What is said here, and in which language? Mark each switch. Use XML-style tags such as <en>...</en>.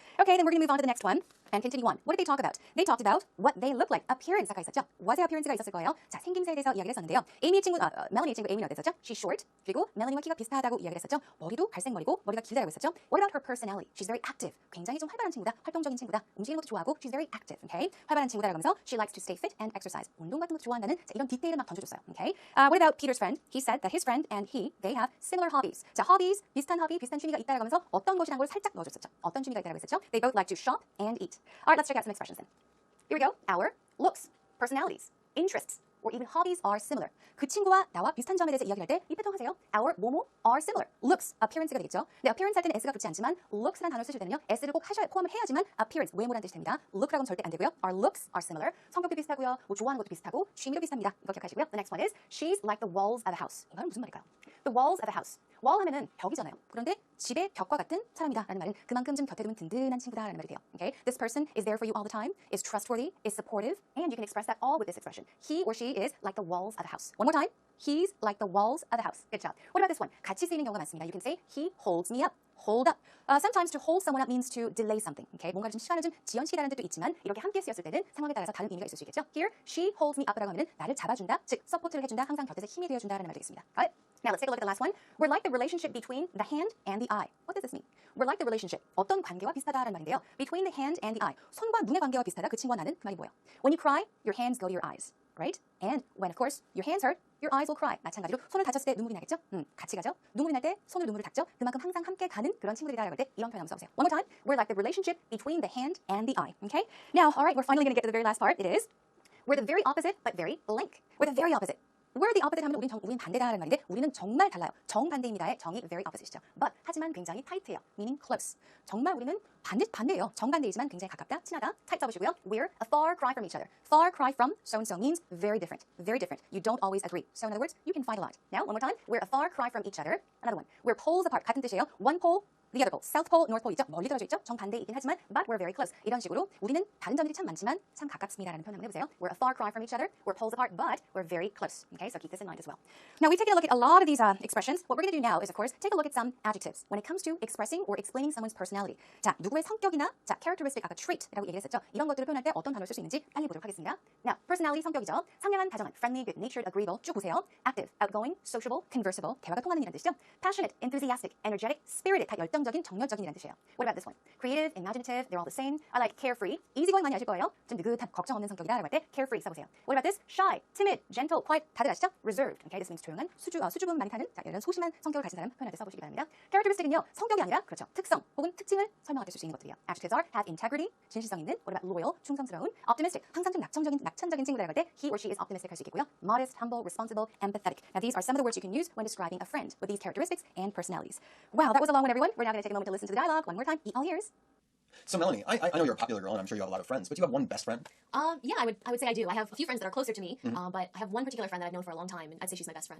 <en>Okay, then we're going to move on to the next one and continue on. What did they talk about? They talked about what they look like.</en> <ko>Appearance 아까 있었죠? What의 appearance가 있었을 거예요. 자, 생김새에 대해서 이야기를 했었는데요. 멜로니의 친구 에이미는 어땠었죠?</ko> <en>She's short.</en> <ko>그리고 멜로니와 키가 비슷하다고 이야기를 했었죠. 머리도 갈색 머리고 머리가 길다라고 했었죠.</ko> <en>What about her personality? She's very active.</en> <ko>굉장히 좀 활발한 친구다. 활동적인 친구다. 움직이는 것도 좋아하고</ko> <en>she's very active. Okay?</en> <ko>활발한 친구다라고 하면서</ko> <en>she likes to stay fit and exercise.</en> <ko>운동 같은 것도 좋아한다는 자, 이런 디테일을 막 던져줬어요.</ko> <en>Okay? What about Peter's friend? He said that his friend and he, they have similar hobbies.</en> <ko>자, hobbies, 비슷한 허비, 비슷한 취미가 있다라고 하면서 어떤 것이란 걸 살짝 넣어줬었죠. 어떤 취미가 있다라고 했었죠?</ko> <en>They both like to shop and eat. All right, let's check out some expressions then. Here we go. Our looks, personalities, interests, or even hobbies are similar.</en> <ko>그 친구와 나와 비슷한 점에 대해서 이야기할 때 이 패턴 하세요.</ko> <en>Our 뭐뭐 are similar. Looks, appearance가 되겠죠.</en> <ko>근데 appearance 할 때는 s가 붙지 않지만 looks라는 단어를 쓰실 때는요. s를 꼭 포함을 해야지만 appearance, 외모라는 뜻이 됩니다. look라고는 절대 안 되고요.</ko> <en>Our looks are similar.</en> <ko>성격도 비슷하고요. 뭐 좋아하는 것도 비슷하고 취미도 비슷합니다. 이거 기억하시고요.</ko> <en>The next one is she's like the walls of a house.</en> <ko>이건 무슨 말일까요? The walls of a house. wall 하면은 벽이잖아요. 그런데 집의 벽과 같은 사람이다라는 말은 그만큼 좀 곁에 두면 든든한 친구다라는 말이 돼요.</ko> <en>Okay? This person is there for you all the time, is trustworthy, is supportive, and you can express that all with this expression. He or she is like the walls of a house. One more time. He's like the walls of the house. Good job. What about this one?</en> <ko>같이 쓰이는 경우가 많습니다.</ko> <en>You can say he holds me up. Hold up. Sometimes to hold someone up means to delay something. Okay?</en> <ko>뭔가 좀 시간을 좀 지연시키다는 뜻도 있지만 이렇게 함께 쓰였을 때는 상황에 따라서 다른 의미가 있을 수 있겠죠. Here, she holds me up라고 하면은 나를 잡아준다, 즉 서포트를 해준다, 항상 곁에서 힘이 되어준다라는 말이 되겠습니다.</ko> <en>Got it? Now let's take a look at the last one. We're like the relationship between the hand and the eye. What does this mean? We're like the relationship.</en> <ko>어떤 관계와 비슷하다라는 말인데요.</ko> <en>Between the hand and the eye.</en> <ko>손과 눈의 관계와 비슷하다. 그 친구와 나는 그 말이 뭐예요?</ko> <en>When you cry, your hands go to your eyes. Right? And when, of course, your hands hurt, your eyes will cry.</en> <ko>마찬가지로 손을 다쳤을 때 눈물이 나겠죠? 같이 가죠? 눈물이 날 때 손으로 눈물을 닦죠? 그만큼 항상 함께 가는 그런 친구들이라고 할 때 이런 표현 한번 써보세요.</ko> <en>One more time. We're like the relationship between the hand and the eye. Okay? Now, all right, we're finally going to get to the very last part. It is, we're the very opposite, but very like. We're the very opposite.</en> <ko>We're the opposite 하면 우린 반대다라는 말인데 우리는 정말 달라요. 정반대입니다의 정이 very opposite이죠. But 하지만 굉장히 tight해요.</ko> <en>Meaning close.</en> <ko>정말 우리는 반대예요. 정반대이지만 굉장히 가깝다, 친하다.</ko> <en>tight 써보시고요. We're a far cry from each other. Far cry from so-and-so means very different. Very different. You don't always agree. So in other words, you can fight a lot. Now, one more time. We're a far cry from each other. Another one. We're poles apart.</en> <ko>같은 뜻이에요.</ko> <en>One pole the other pole, South Pole, North Pole 있죠?</en> <ko>멀리 떨어져 있죠? 정반대이긴 하지만</ko> <en>but we're very close.</en> <ko>이런 식으로 우리는 다른 점들이 참 많지만 참 가깝습니다라는 표현 한번 해보세요.</ko> <en>We're a far cry from each other. We're poles apart, but we're very close. Okay, so keep this in mind as well. Now we've taken a look at a lot of these expressions. What we're going to do now is, of course, take a look at some adjectives when it comes to expressing or explaining someone's personality.</en> <ko>자, 누구의 성격이나 자, characteristic 아까 trait라고 얘기를 했었죠. 이런 것들을 표현할 때 어떤 단어를 쓸 수 있는지 빨리 보도록 하겠습니다. Now, personality 성격이죠. 상냥한, 다정한, friendly, good-natured, agreeable. 쭉 보세요.</ko> <en>Active, outgoing, sociable, conversable.</en> <ko>대화가 통하는 이란 뜻이죠.</ko> <en>Passionate, enthusiastic, energetic, spirited.</en> <ko>다 열정적인, 정열적인이란 뜻이에요.</ko> <en>What about this one? Creative, imaginative, they're all the same. I like carefree.</en> <ko>easygoing 많이 아실 거예요. 좀 느긋한, 걱정 없는 성격이다라고 할 때 carefree 써보세요.</ko> <en>What about this? Shy, timid, gentle, quiet.</en> <ko>다들 아시죠?</ko> <en>Reserved.</en> <ko>Okay, this means 조용한, 수줍음 많이 타는, 자, 이런 소심한 성격을 가진 사람 표현할 때 써보시기 바랍니다. Characteristic은요, 성격이 아니라 그렇죠, 특성 혹은 특징을 설명할 때 쓸 수 있는 것들이에요.</ko> <en>Adjectives are have integrity, 진실성 있는. What about loyal, 충성스러운.</en> <ko>Optimistic, 항상 좀 낙천적인 친구라고 할 때</ko> <en>he or she is optimistic</en> <ko>할 수 있겠고요.</ko> <en>Modest, humble, responsible, empathetic. Now these are some of the words you can use when describing a friend with these characteristics and personalities. Wow, that was a long one, everyone. We're now going to take a moment to listen to the dialogue one more time. Eat all ears. So Melanie, I know you're a popular girl and I'm sure you have a lot of friends, but do you have one best friend? Yeah, I would say I do. I have a few friends that are closer to me, but I have one particular friend that I've known for a long time, and I'd say she's my best friend.</en>